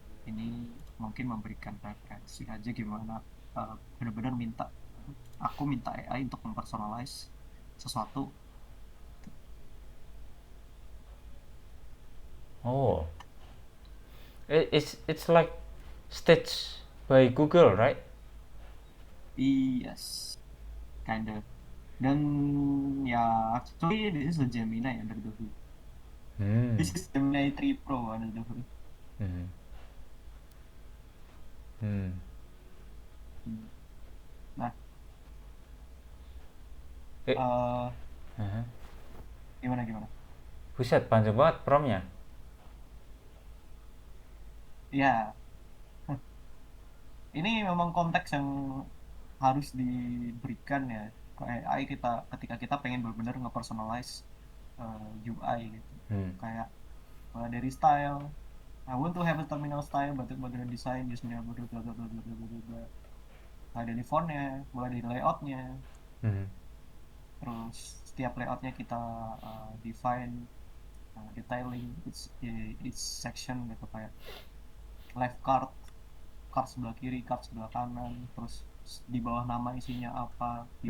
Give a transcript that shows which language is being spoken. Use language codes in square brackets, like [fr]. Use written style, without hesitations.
[id] ini mungkin memberikan referensi aja gimana benar-benar aku minta AI untuk mempersonalize sesuatu. [en] Oh, it's like Stitch by Google, right? Yes, kind of. [id] Dan ya, [en] actually this is a Gemini under the hood. Hmm. This is Gemini 3 Pro under the hood. Hmm. Hmm. Hmm. Nah, Eh, eh uh-huh. [id] gimana gimana? Buset, panjang banget promnya. Ya, ini memang konteks yang harus diberikan ya ke AI kita ketika kita pengen benar-benar nge-personalize UI gitu. Hmm. Kayak mulai dari style. [en] I want to have a terminal style, but the design using blah blah blah blah blah blah blah blah. [id] Mulai dari fontnya, mulai dari layoutnya, Hmm. terus setiap layoutnya kita define [en] detailing each section [id] gitu kayak [en] left card, [id] card sebelah kiri, card sebelah kanan, terus di bawah nama isinya apa, di